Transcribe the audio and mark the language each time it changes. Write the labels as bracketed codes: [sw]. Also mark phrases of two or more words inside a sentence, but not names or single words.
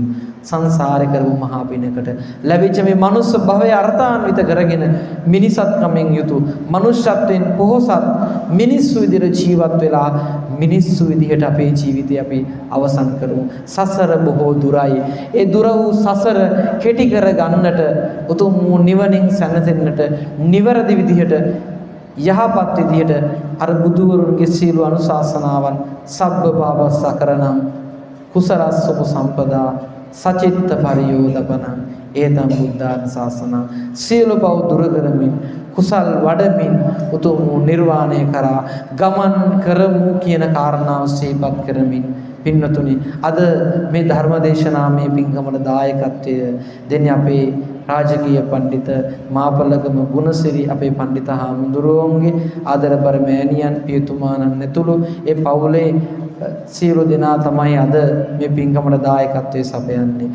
[si] සංසාරේ කරමු මහා පිනකට ලැබිච්ච මේ මනුස්ස භවය අර්ථාන්විත කරගෙන මිනිසත්කමෙන් යුතු මනුෂ්‍යත්වයෙන් පොහොසත් මිනිස්සු විදිහට ජීවත් වෙලා මිනිස්සු විදිහට අපේ ජීවිතය අපි අවසන් කරමු. සසර බොහෝ දුරයි. ඒ දුර වූ සසර කෙටි කර ගන්නට උතුම් වූ නිවනින් සැනසෙන්නට නිවැරදි විදිහට යහපත් විදිහට අර බුදුවරුන්ගේ සීල අනුශාසනාවන් [pi] සබ්බ පාපස්සකරණං කුසලස්සප සම්පදා සචිත්ත පරියෝදපනං ඒතම් බුද්ධානුශාසනං [si] සීල පව දුර කරමින් කුසල් වඩමින් උතුම් නිර්වාණය කරා ගමන් කරමු කියන කාරණාව සිහිපත් කරමින් පින්නතුනි අද මේ ධර්ම දේශනාවේ පින්කමට දායකත්වය දෙන්නේ අපේ රාජකීය පඬිත මාපලගම ගුණසිරි අපේ පඬිත හාමුදුරුවන්ගේ ආදරබර මෑණියන් පියතුමාණන් ඇතුළු ඒ පවුලේ සියලු දෙනා තමයි අද මේ පින්කමට දායකත්වයේ සපයන්නේ.